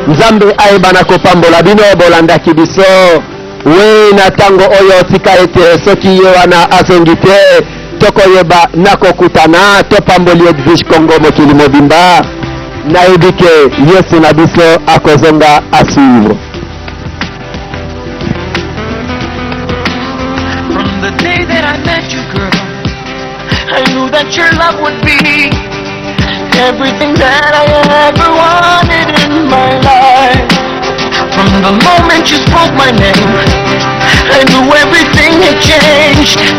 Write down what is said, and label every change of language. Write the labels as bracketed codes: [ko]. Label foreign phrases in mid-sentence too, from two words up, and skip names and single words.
[ln] nzambe ayeba na kopambola bino bolandaki biso we na ntango oyo tika ete soki ye wana azongi te tokoyeba na kokutana topamboli Edwige Congo mokili mobimba nayebi ke yesu na biso akozonga asuivre. [en] From the day that I met you, girl, I knew that your love would be everything that I ever wanted in my life. From the moment you spoke my name, I knew everything had changed.